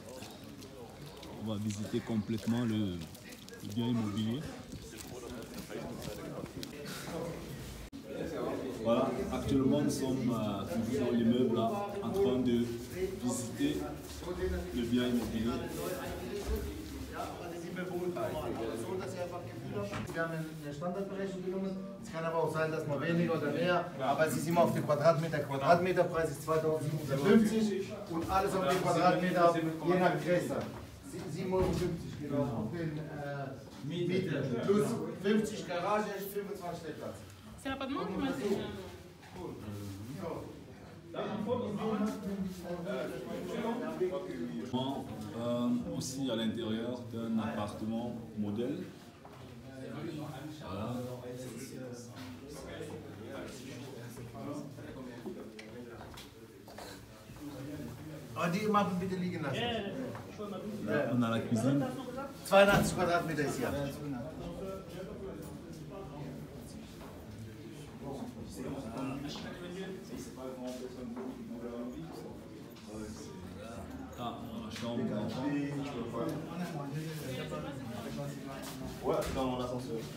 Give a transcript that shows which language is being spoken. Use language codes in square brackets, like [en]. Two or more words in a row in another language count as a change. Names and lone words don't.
[fr] On va visiter complètement le bien immobilier. Voilà, actuellement nous sommes toujours dans l'immeuble là, en train de visiter le bien immobilier. [de] Wir haben eine Standardberechnung genommen. Es kann aber auch sein, dass man weniger oder mehr, aber es ist immer auf den Quadratmeter. Quadratmeterpreis ist 2.750 und alles auf den Quadratmeter je nach Größe. 7,50 € genau. Auf den Miete plus 50 Garage, 25 Stellplatz. [fr] C'est l'appartement qui m'a dit. Aussi à l'intérieur d'un appartement modèle. Voilà. [de] Oh, die Mappen bitte liegen lassen. [fr] Là, on a la cuisine. [de] 82 Quadratmeter ist hier. [fr] Ah, la chambre d'enfant. Ouais, dans l'ascenseur.